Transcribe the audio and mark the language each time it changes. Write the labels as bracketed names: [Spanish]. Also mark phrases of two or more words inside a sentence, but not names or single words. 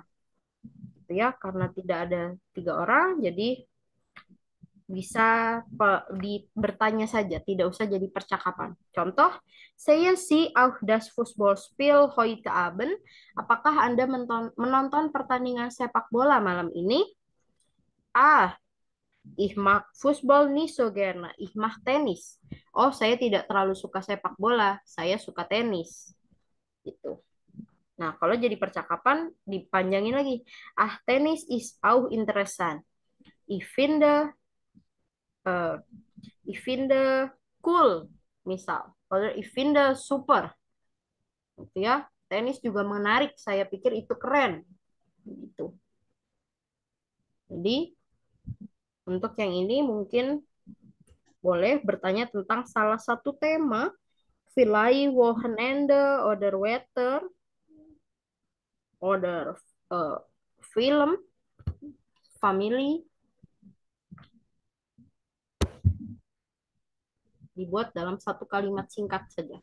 [Indonesian] Gitu ya, karena tidak ada 3 orang, jadi bisa bertanya saja, tidak usah jadi percakapan. Contoh, saya [German] Sie auch das Fußballspiel heute Abend? Apakah Anda menonton pertandingan sepak bola malam ini? Ah, Ich mag Fußball nicht so gerne. Ich mag Tenis. [Indonesian] Oh, saya tidak terlalu suka sepak bola. Saya suka tenis. Gitu. Nah, kalau jadi percakapan, dipanjangin lagi. [German] Ah, Tenis ist auch interessant. Ich finde, äh, ich finde cool, misal. Oder ich finde super. [Indonesian] Gitu ya. Tenis juga menarik. Saya pikir itu keren. Gitu. Jadi, untuk yang ini mungkin boleh bertanya tentang salah satu tema. [German] Vielleicht Wochenende oder Wetter oder Film, [Indonesian] Family, dibuat dalam satu kalimat singkat saja.